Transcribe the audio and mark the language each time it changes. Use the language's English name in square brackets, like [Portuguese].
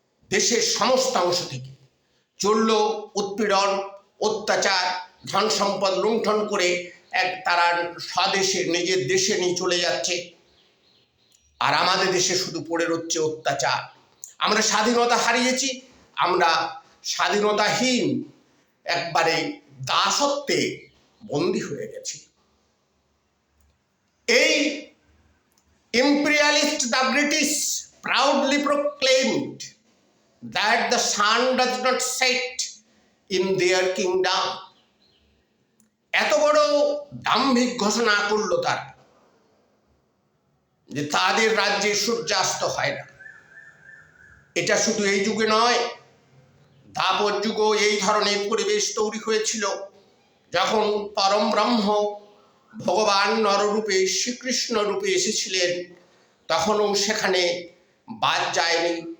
[Bangla] দেশের সমস্ত অংশ থেকে চলল উৎপীড়ন, অত্যাচার, ধন সম্পদ লুণ্ঠন করে তারা স্বদেশে, নিজের দেশে নিয়ে চলে যাচ্ছে। আর আমাদের দেশে শুধু পড়ে রচ্ছে অত্যাচার। আমরা স্বাধীনতা হারিয়েছি, আমরা স্বাধীনতাহীন একবারে দাসত্বে বন্দী হয়ে গেছি। [English] এই imperialist, the British proudly proclaimed that the sun does not set in their kingdom. [Bangla] এত বড় দাম্ভিক ঘোষণা করলো তারা, যে তাদের রাজ্যে সূর্যাস্ত হয় না। এটা শুধু এই যুগে নয়, দ্বাপর যুগও এই ধরনের পরিবেশ তৈরি হয়েছিল। যখন পরম ব্রহ্ম ভগবান নররূপে শ্রীকৃষ্ণ রূপে এসেছিলেন, তখনও সেখানে বাদ যায়নি।